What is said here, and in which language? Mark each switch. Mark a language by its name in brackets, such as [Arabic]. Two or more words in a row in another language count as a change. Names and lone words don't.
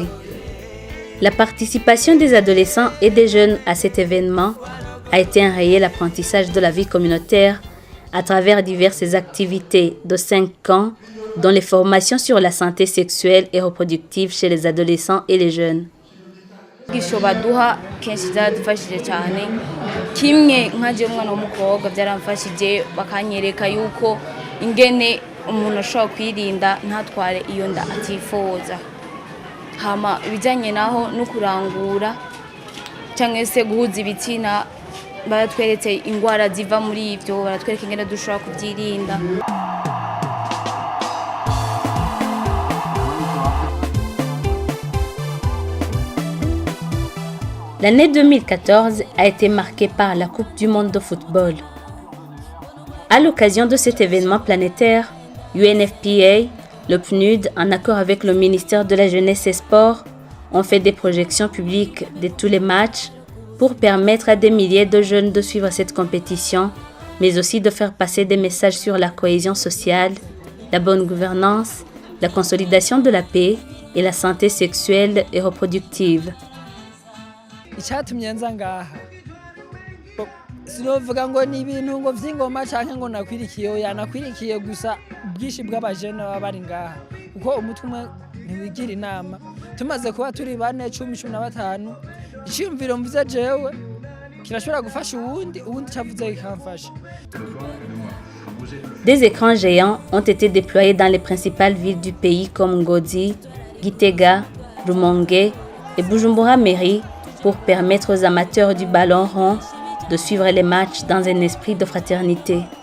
[French] La participation des adolescents et des jeunes à cet événement a été un réel apprentissage de la vie communautaire à travers diverses activités de 5 camps, dont les formations sur la santé sexuelle et reproductive chez les adolescents et les jeunes. [Rundi] igisho baduha kenshi zaradufashije cyane kimwe nkaje umwana w'umukobwa byaramfashije bakanyereka yuko ingene umuntu ashobora kwirinda ntatware iyo nda atifuza hama ibijyanye naho no kurangura cyangwa se guhuza ibitsina baratweretse indwara ziva muri ibyo baratwereka ingene dushobora kubyirinda. [French] L'année 2014 a été marquée par la Coupe du monde de football. À l'occasion de cet événement planétaire, UNFPA, le PNUD, en accord avec le ministère de la Jeunesse et Sport, ont fait des projections publiques de tous les matchs pour permettre à des milliers de jeunes de suivre cette compétition, mais aussi de faire passer des messages sur la cohésion sociale, la bonne gouvernance, la consolidation de la paix et la santé sexuelle et reproductive. [Rundi] Icyatumye nza ngaha sinovuga ngo ni ibintu ngo vy'ingoma canke ngo nakwirikiye oya nakwirikiye gusa ubwishi bw'abajene baba bari ngaha kuko umutwe umwe ntiwigira inama tumaze kuba turi 4 10 15 iciyumviro mvuze jewe kirashobora gufasha uwundi cavuze kikamfasha. [French] Des écrans géants ont été déployés dans les principales villes du pays comme Ngozi, Gitega, Rumonge et Bujumbura Mairie pour permettre aux amateurs du ballon rond de suivre les matchs dans un esprit de fraternité.